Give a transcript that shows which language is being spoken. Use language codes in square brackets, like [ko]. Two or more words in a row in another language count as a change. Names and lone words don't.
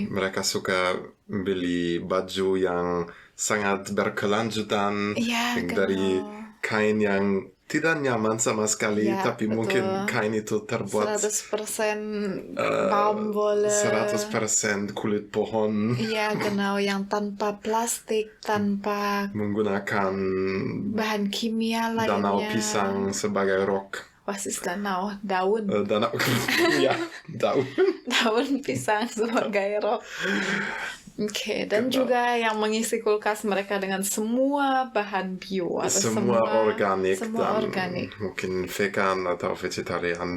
[id] Dan mereka suka beli baju yang sangat berkelanjutan, dari kain yang tidak nyaman sama sekali, tapi betul. Mungkin kain itu terbuat 100% baumwolle, 100% kulit pohon. Iya, genau, yang tanpa plastik, tanpa menggunakan bahan kimia lainnya. Danau pisang sebagai rok. [de] Was ist Danau? Daun. [id] Ya, daun. Daun pisang sebagai rok. Oke, dan juga yang mengisi kulkas mereka dengan semua bahan bio atau semua organik, dan mungkin vegan atau vegetarian.